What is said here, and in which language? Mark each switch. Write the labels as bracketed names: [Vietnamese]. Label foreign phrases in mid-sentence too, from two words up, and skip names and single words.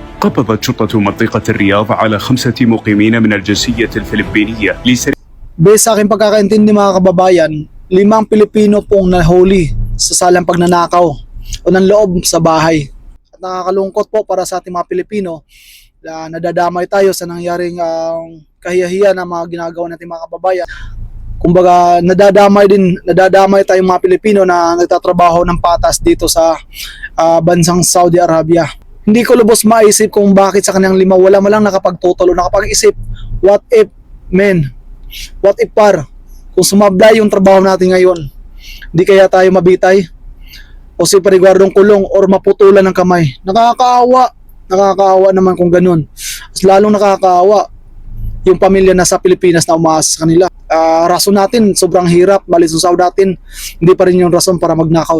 [Arabic] قبضت شرطة منطقة الرياض على 5 مقيمين من الجنسية الفلبينية [Filipino] Based sa aking pagkakaintindi mga kababayan, 5 Pilipino pong nahuli sa salang pagnanakaw o ng loob sa bahay. At nakakalungkot po para sa ating mga Pilipino na nadadamay tayo sa nangyaring kahiyahiya na mga ginagawa nating mga kababayan. Kumbaga nadadamay tayong mga Pilipino na nagtatrabaho ng patas dito sa bansang Saudi Arabia. Hindi ko lubos maisip kung bakit sa kanyang 5 wala malang nakapagtutulo, nakapag-isip, [English] what if men? What if [Filipino] par, kung sumablay yung trabaho natin ngayon, di kaya tayo mabitay o si pariguardong kulong or maputulan ng kamay? Nakakaawa naman kung ganun. Lalong nakakaawa yung pamilya na sa Pilipinas na umaasa sa kanila. Rason natin sobrang hirap, malit yung sahod natin, hindi pa rin yung rason para magnakaw.